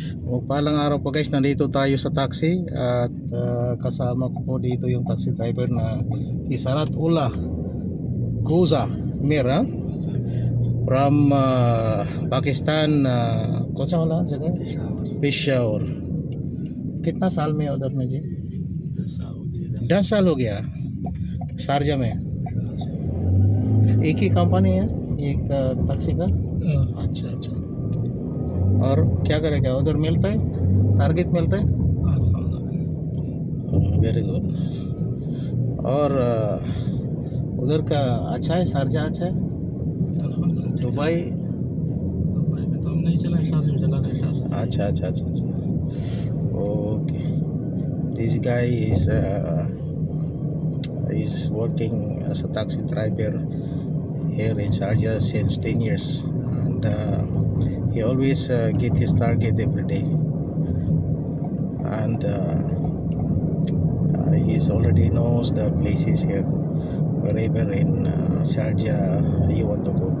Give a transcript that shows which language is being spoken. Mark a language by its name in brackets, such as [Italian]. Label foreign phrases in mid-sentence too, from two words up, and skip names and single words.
[Filipino] O palang araw po guys, nandito tayo sa taxi at kasama ko po dito yung taxi driver na si Sarat Ullah Goza Mira from Pakistan, [Hindi] कौन सा वाला जगह पेशावर। कितना साल में उधर में जी? 10 साल हो गया शारजा में। एक ही कंपनी है एक टैक्सी का? अच्छा अच्छा। और क्या करेगा उधर, मिलता है टारगेट मिलता है? [English] very good. [Hindi] और उधर का अच्छा है, शारजा अच्छा है? दुबई में तो हम नहीं चला, शारजा में चला रहे। अच्छा अच्छा अच्छा अच्छा। [English] okay, this guy is working as a taxi driver here in Sharjah since 10 years, and he always get his target every day, and he already knows the places here wherever in Sharjah you want to go.